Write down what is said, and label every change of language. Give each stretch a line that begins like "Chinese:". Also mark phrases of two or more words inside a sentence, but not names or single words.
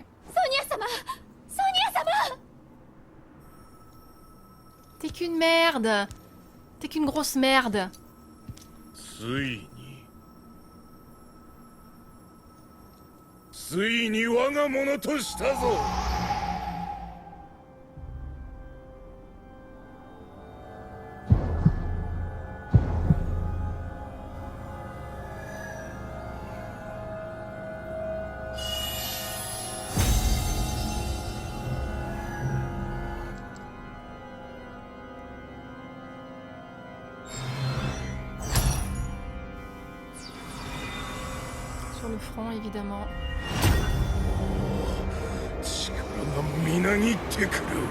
French: Sonia-sama! Sonia-sama! T'es qu'une merde! T'es qu'une grosse merde!
Japanese: ついに我が物としたぞ。
French: Sur le front, évidemment.
Japanese: 力がみなぎってくる。